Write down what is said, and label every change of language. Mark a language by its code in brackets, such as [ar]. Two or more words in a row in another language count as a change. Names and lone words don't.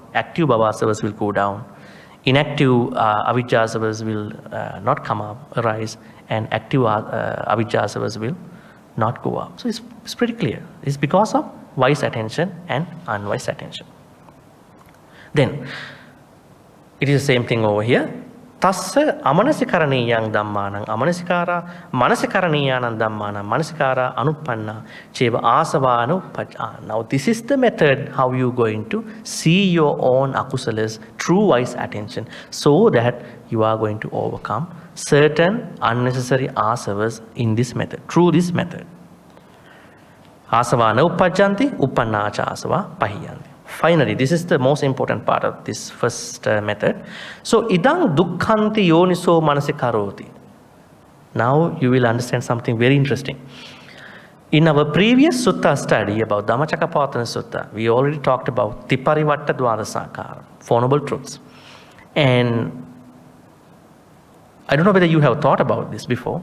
[en] Active bhavasavas will go down. Inactive avijjasavas will not come up, arise, and active avijjasavas will not go up. So it's pretty clear. It's because of wise attention and unwise attention. Then it is the same thing over here. [pi] Tassa amanasikaraniyang dhammanang amanasikara manasikaraniyang dhammanang manasikara anupanna cheva asavana uppajjana. [en] Now this is the method how you going to see your own akusalas through wise attention, so that you are going to overcome certain unnecessary asavas in this method, through this method. [pi] Asavana uppajjanti uppannacha asava pahiyanti. [en] Finally, this is the most important part of this first method. So, [pi] idang dukkhanti yoniso manasikaroti. [en] Now you will understand something very interesting. In our previous sutta study about Dhammacakkappavattana Sutta, we already talked about [pi] Tiparivatta Dwadasakara, [en] Four Noble Truths. And I don't know whether you have thought about this before.